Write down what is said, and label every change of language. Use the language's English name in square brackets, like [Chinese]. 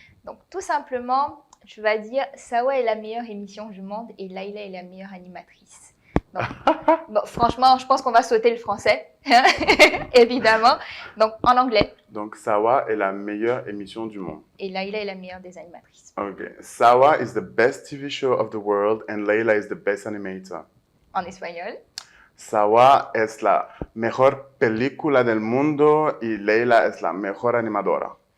[French] Donc, tout simplement, tu vas dire « Sawa est la meilleure émission du monde et Laila est la meilleure animatrice ». Donc, bon, franchement, je pense qu'on va sauter le français, évidemment. Donc, en anglais. Donc, Sawa est la meilleure émission du monde. Et Laila est la meilleure des animatrices. Ok. [English] Sawa is the best TV show of the world and Laila is the best animator. [French] En espagnol. [Spanish] Sawa es la mejor película del mundo y Laila es la mejor animadora.